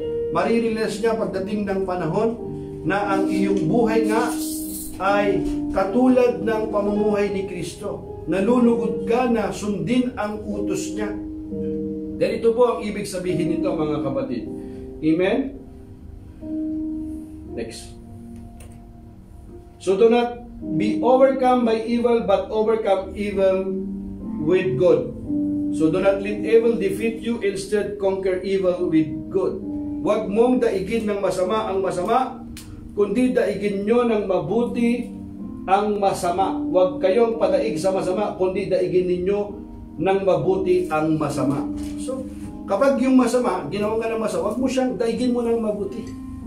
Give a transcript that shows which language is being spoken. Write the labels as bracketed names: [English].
[Filipino] Marirealize niya pagdating ng panahon na ang iyong buhay nga ay katulad ng pamumuhay ni Kristo. Nalulugod ka na sundin ang utos niya. Ganito po ang ibig sabihin nito, mga kapatid. [English] Amen? Next. So do not be overcome by evil, but overcome evil with good. So do not let evil defeat you, instead conquer evil with good. [Filipino] Huwag mong daigin ng masama ang masama, kundi daigin nyo ng mabuti ang masama. Huwag kayong padaig sa masama, kundi daigin ninyo ng mabuti ang masama. So, kapag yung masama, ginawa ka ng masama, huwag mo siyang daigin mo ng mabuti.